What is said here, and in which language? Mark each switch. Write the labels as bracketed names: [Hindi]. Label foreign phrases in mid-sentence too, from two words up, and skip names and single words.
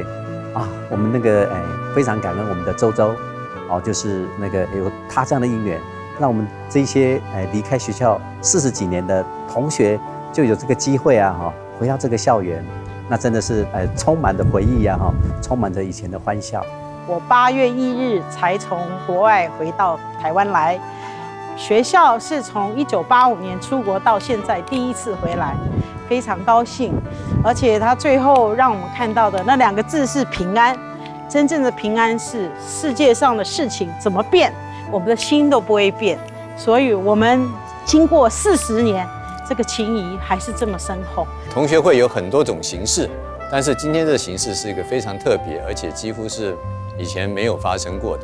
[Chinese] 啊，我們那個非常感恩我們的周周，哦，就是那個有他這樣的因緣，讓我們這些離開學校40幾年的同學就有這個機會啊，哈，回到這個校園，那真的是充滿着回憶啊，哈，充滿着以前的歡笑。我8月1日才從國外回到台灣來，學校是從1985年出國到現在第一次回來。非常高興，而且他最後讓我們看到的那2個字是平安。真正的平安是世界上的事情怎麼變，我們的心都不會變。所以我們經過40年，這個情誼還是這麼深厚。同學會有很多種形式，但是今天这个形式是一个非常特别，而且几乎是以前没有发生过的。